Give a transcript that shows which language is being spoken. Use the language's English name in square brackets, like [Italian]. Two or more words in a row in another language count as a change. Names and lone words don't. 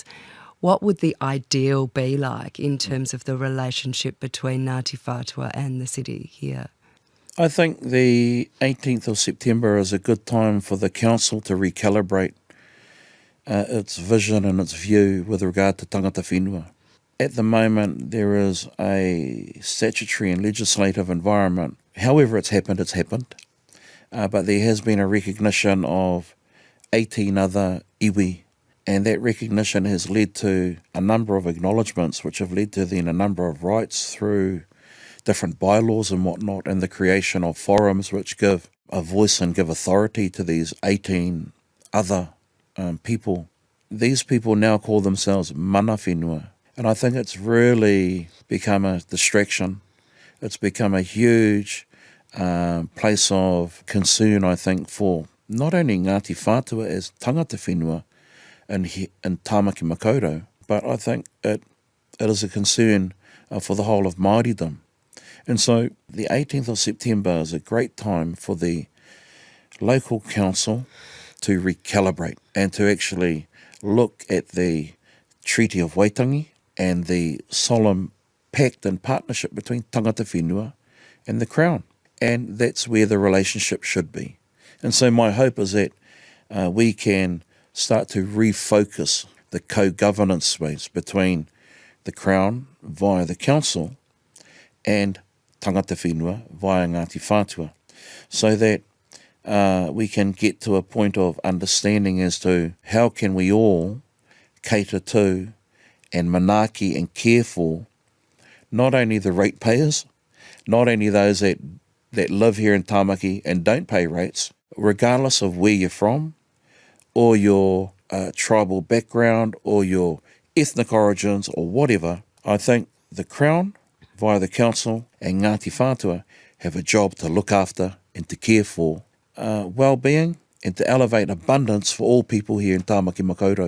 [English] What would the ideal be like in terms of the relationship between Ngāti Whātua and the city here? I think the 18th of September is a good time for the council to recalibrate its vision and its view with regard to [Māori] tangata whenua. [English] At the moment, there is a statutory and legislative environment. However it's happened, but there has been a recognition of 18 other iwi, and that recognition has led to a number of acknowledgements, which have led to then a number of rights through different bylaws and whatnot, and the creation of forums which give a voice and give authority to these 18 other people. These people now call themselves [Māori] mana whenua, [English] and I think it's really become a distraction. It's become a huge place of concern, I think, for not only Ngāti Whātua as [Māori] tangata whenua [English] in Tāmaki Makaurau, but I think it is a concern for the whole of Māoridom. And so the 18th of September is a great time for the local council to recalibrate and to actually look at the Treaty of Waitangi and the solemn pact and partnership between [Māori] tangata whenua [English] and the Crown. And that's where the relationship should be. And so my hope is that we can start to refocus the co-governance space between the Crown via the Council and [Māori] tangata whenua [English] via Ngāti Whātua, so that we can get to a point of understanding as to how can we all cater to and manaaki and care for not only the ratepayers, not only those that live here in Tāmaki and don't pay rates, regardless of where you're from or your tribal background or your ethnic origins or whatever, I think the Crown, via the Council and Ngāti Whātua, have a job to look after and to care for well-being and to elevate abundance for all people here in Tāmaki Makaurau.